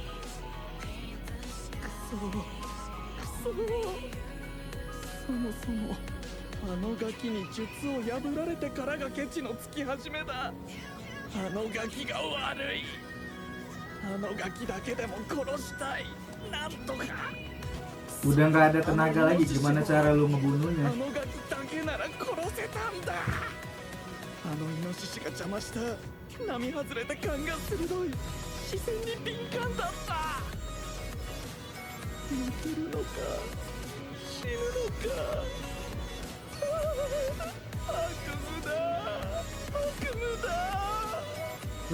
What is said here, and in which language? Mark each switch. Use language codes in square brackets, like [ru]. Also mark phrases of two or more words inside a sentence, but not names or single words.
[ja] くそそもそもあのガキに術を破られてからがケチのつき始めだあのガキが悪いあのガキだけでも殺したいなんとか [id] Udah nggak ada tenaga lagi, gimana cara lu ngebunuhnya? [ja] あのガキだけなら殺せたんだあのイノシシが邪魔した並外れた感が鋭い視線に敏感だった生きるのか死ぬのか悪夢だ悪夢だ